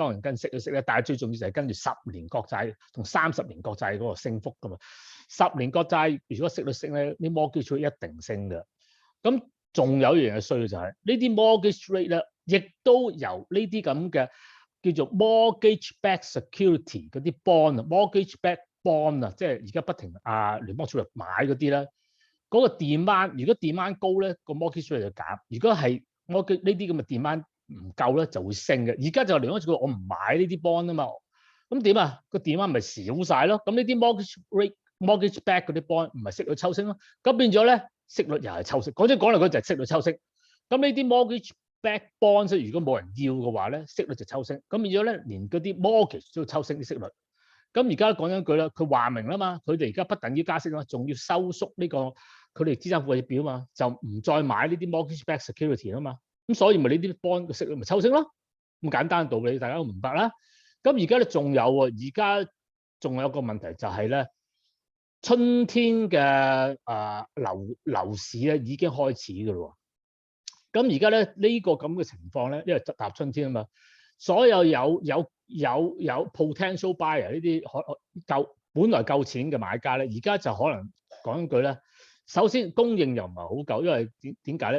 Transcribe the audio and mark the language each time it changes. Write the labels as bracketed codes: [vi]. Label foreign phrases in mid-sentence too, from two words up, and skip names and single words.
[yue] 當然跟息都升咧，但係最重要就係跟住10年國債同30年國債嗰個升幅㗎嘛。10年國債如果息率升咧，啲 [en] mortgage rate [yue] 一定升㗎。咁仲有一樣嘢衰嘅就係呢啲 [en] mortgage rate [yue] 咧，亦都由呢啲咁嘅叫做 [en] mortgage-backed security [yue] 嗰啲 bond、 [en] mortgage-backed bond [yue] 啊，即係而家不停聯邦儲備買嗰啲咧，嗰個 demand 如果 demand 高咧，個 [en] mortgage rate [yue] 就減；如果係 mortgage 呢啲咁嘅 demand 唔夠咧，就會升嘅。而家就聯邦儲備我唔買呢啲 bond 啊嘛，咁點啊？個 demand 咪少曬咯。咁呢啲 [en] mortgage rate、 [yue] mortgage-backed 嗰啲 bond 唔係息率抽升咯，咁變咗咧息率又係抽升。講嚟講就係息率抽升。咁呢啲 [en] mortgage-backed bonds [yue] 如果冇人要嘅話咧，息率就抽升。咁變咗咧，連嗰啲 mortgage 都要抽升啲息率。咁而家講緊句啦，佢話明啦嘛，佢哋而家不等於加息啦，仲要收縮呢個佢哋資產負債表嘛，就唔再買呢啲 [en] mortgage-backed security [yue] 啊嘛。咁所以咪呢啲 bond 嘅息率咪抽升咯。咁簡單嘅道理，大家都明白啦。咁而家咧仲有喎，而家仲有個問題就係咧，春天嘅樓市咧已經開始㗎咯。咁而家咧呢個咁嘅情況咧，因為踏春天啊嘛，所有有 [en] potential buyer [yue] 呢啲本來夠錢嘅買家咧，而家就可能講一句咧，首先供應又唔係好夠，因為點解咧？